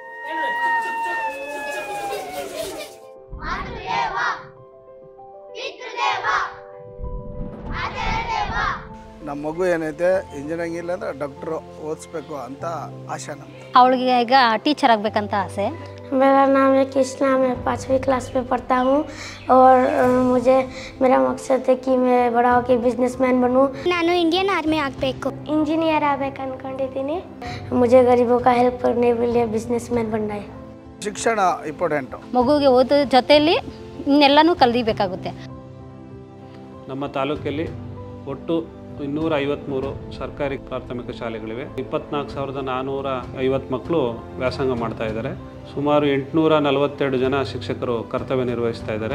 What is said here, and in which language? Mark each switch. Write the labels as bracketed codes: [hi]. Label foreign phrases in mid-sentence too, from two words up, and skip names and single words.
[kn] ನಮ್ಮ ಮಗು ಏನೈತೆ ಇಂಜಿನಿಯರಿಂಗ್ ಇಲ್ಲ ಅಂದ್ರೆ ಡಾಕ್ಟ್ರು ಓದಿಸ್ಬೇಕು ಅಂತ ಆಶೆ ನಮ್ದು. ಅವಳಿಗೆ ಈಗ ಟೀಚರ್ ಆಗಬೇಕಂತ ಆಸೆ. [hi] मेरा नाम है कृष्णा, मैं 5वीं क्लास में पढ़ता हूँ और मुझे मेरा मकसद है कि मैं बड़ा होकर बिजनेसमैन बनूँ. [kn] ನಾನು [en] Indian army [kn] ಆಗಬೇಕು, इंजीनियर ಆಗಬೇಕು ಅನ್ಕೊಂಡಿದ್ದೀನಿ. [hi] मुझे गरीबों का हेल्प करने के लिए बिजनेसमैन बनना है. [kn] ಶಿಕ್ಷಣ ಇಂಪಾರ್ಟೆಂಟು. ಮಗುವಿಗೆ ಓದೋ ಜೊತೆಯಲ್ಲಿ ಇನ್ನೆಲ್ಲನೂ ಕಲಿಬೇಕಾಗುತ್ತೆ. ನಮ್ಮ ತಾಲೂಕಲ್ಲಿ ಒಟ್ಟು 253 ಸರ್ಕಾರಿ ಪ್ರಾಥಮಿಕ ಶಾಲೆಗಳಿವೆ. 24,450 ಮಕ್ಕಳು ವ್ಯಾಸಂಗ ಮಾಡ್ತಾ ಇದ್ದಾರೆ. ಸುಮಾರು 842 ಜನ ಶಿಕ್ಷಕರು ಕರ್ತವ್ಯ ನಿರ್ವಹಿಸ್ತಾ ಇದ್ದಾರೆ.